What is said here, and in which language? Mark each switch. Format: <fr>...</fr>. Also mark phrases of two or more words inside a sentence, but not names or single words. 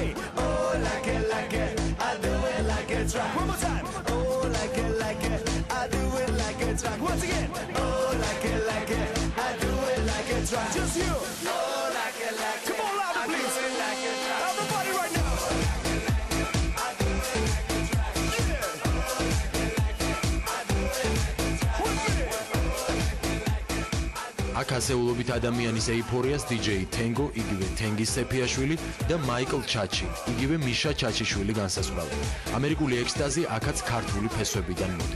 <en>Oh, like it. I do it like a track. One more time. Oh, like it. I do it like a track. Once again. Oh, like it. I do it like a track. Just you. Oh, like it. Come on, louder, please. I do it like a track. Everybody right now. I do it like a track.</en> <ka>აქ ასეულობით ადამიანის ეიფორიას დიჯეი თენგო, იგივე თენგის სეფიაშვილი და მაიკლ ჩაჩი, იგივე მიშა ჩაჩიშვილი განსაზღვრავენ. ამერიკული ექსტაზი აქაც ქართული ფესვებიდან მოდის.</ka>